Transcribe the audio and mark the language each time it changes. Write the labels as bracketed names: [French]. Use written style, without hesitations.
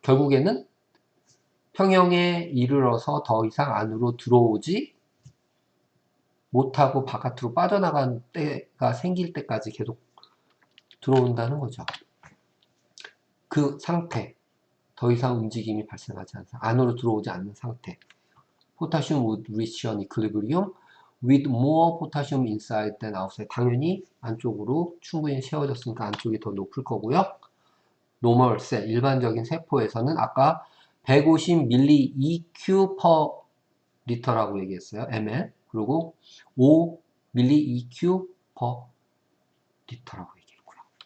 [Korean] 결국에는 평형에 이르러서 더 이상 안으로 들어오지 못하고 바깥으로 빠져나간 때가 생길 때까지 계속 들어온다는 거죠. 그 상태, 더 이상 움직임이 발생하지 않는 안으로 들어오지 않는 상태. [English] Potassium would reach an equilibrium with more potassium inside than outside. [Korean] 당연히 안쪽으로 충분히 채워졌으니까 안쪽이 더 높을 거고요. 노멀 셀, 일반적인 세포에서는 아까 150ml EQ per 리터라고 얘기했어요. ml. 그리고 5ml EQ per 리터라고 얘기했고요.